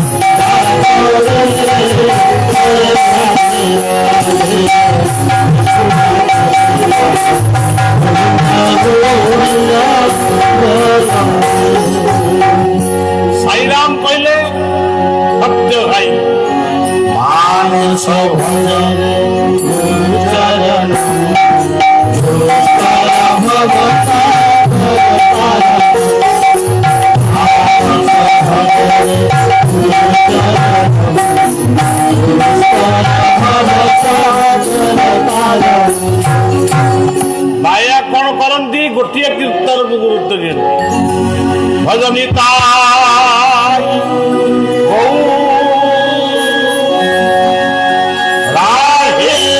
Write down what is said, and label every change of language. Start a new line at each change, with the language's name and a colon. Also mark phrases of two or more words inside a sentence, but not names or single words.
Bangla: সাইরাম কইলে সত্য ভাই মানস ভজরে চরণ ভগত
Odia: ବାୟା କଣ କରନ୍ତି ଗୋଟିଏ କୀର୍ତ୍ତନକୁ ଗୁରୁତ୍ୱ ଦିଅନ୍ତି ଭଜନି ତାଇ ରାଧେ